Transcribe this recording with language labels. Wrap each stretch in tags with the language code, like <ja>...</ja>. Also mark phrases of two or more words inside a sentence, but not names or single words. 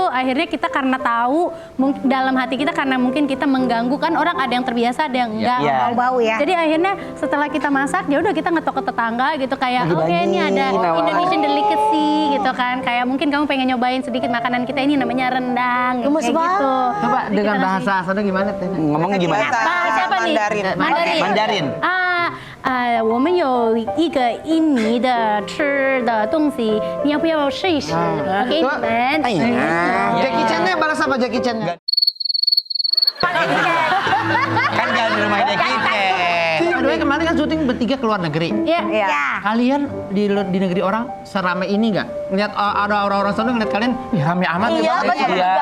<id>Akhirnya kita karena tahu, dalam hati kita karena mungkin kita mengganggu kan orang ada yang terbiasa, ada yang enggak. Bau-bau ya. Jadi akhirnya setelah kita masak, ya udah kita ngetok ke tetangga gitu kayak, oke ini ada</id> <en>Indonesian delicacy</en> <id>gitu kan. Kayak mungkin kamu pengen nyobain sedikit makanan kita ini namanya rendang. Gemes Kayak gitu. Coba Jadi dengan kita kasih- bahasa sana gimana Teh? Ngomongnya gimana? Bahasa apa nih? Mandarin. Mandarin.</id> <zh>我们有一个印尼的吃的东西，你要不要试一试？我给你们。</zh> <id>Jackie Chan-nya balas apa Jackie Chan-nya? Kan jangan di rumah Jackie Chan. Aduh, kemarin kan syuting bertiga ke luar negeri. Iya. Kalian di negeri orang seramai ini nggak? Ngeliat ada orang-orang sana ngeliat kalian, ih rame amat Iya, ya. banyak juga.</id>